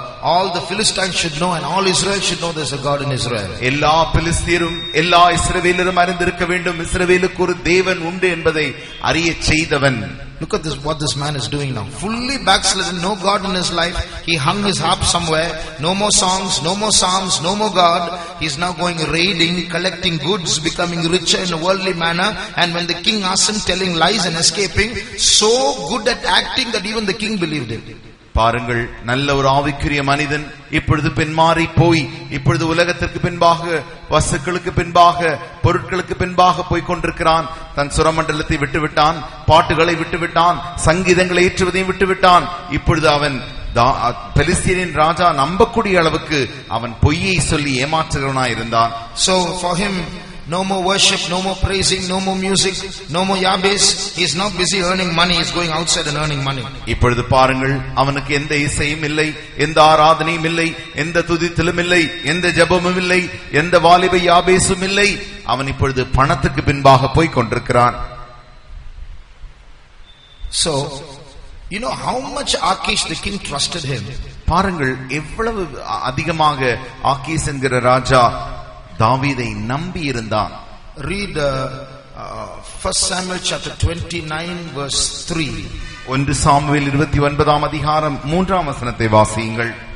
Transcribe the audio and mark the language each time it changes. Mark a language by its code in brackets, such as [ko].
[en] All the Philistines should know and all Israel should know there is a God in Israel. [ta] எல்லா பெலிஸ்தீரும் எல்லா இஸ்ரவேலரும் அறிந்திருக்க வேண்டும், இஸ்ரவேலுக்கு ஒரு தேவன் உண்டு என்பதை அறிய செய்தவன். [en] look at this, what this man is doing now. Fully backslidden, no God in his life. He hung his harp somewhere. No more songs, no more psalms, no more God. He's now going raiding, collecting goods, becoming richer in a worldly manner. And when the king asks him, telling lies and escaping, so good at acting that even the king believed him. [ta] பாருங்கள், நல்ல ஒரு ஆவிக்குரிய மனிதன் இப்பொழுது பின்மாறி போய் இப்பொழுது உலகத்திற்கு பின்பாக, வஸ்துக்களுக்கு பின்பாக, பொருட்களுக்கு பின்பாக போய் கொண்டிருக்கிறான். தன் சுரமண்டலத்தை விட்டுவிட்டான், பாட்டுகளை விட்டுவிட்டான், சங்கீதங்களை ஏற்றுவதையும் விட்டுவிட்டான். இப்பொழுது அவன் பெலிஸ்தியரின் ராஜா நம்பக்கூடிய அளவுக்கு அவன் பொய்யை சொல்லி ஏமாற்றுகிறவனாய் இருந்தான். [en] So for him, no more worship, no more praising, no more music, no more Yabes. He is now busy earning money. He is going outside and earning money. [ta] இப்பொழுது பாருங்கள், அவனுக்கு எந்த இசையும் இல்லை, எந்த ஆராதனையும் இல்லை, எந்த துதித்தலும் இல்லை, எந்த ஜெபமும் இல்லை, எந்த வாலிப யாபேசும் இல்லை. அவன் இப்பொழுது பணத்துக்கு பின்பாக போய் கொண்டிருக்கிறான். [en] So, you know how much Akish the king trusted him. [ta] பாருங்கள், எவ்வளவு அதிகமாக ஆகீஸ் என்கிற ராஜா தாவீதை நம்பி இருந்தான். [en] Read 1 Samuel chapter 29 verse 3. [ta] 1 Samuel 29ஆம் அதிகாரம் 3ஆம் வசனத்தை வாசியுங்கள்.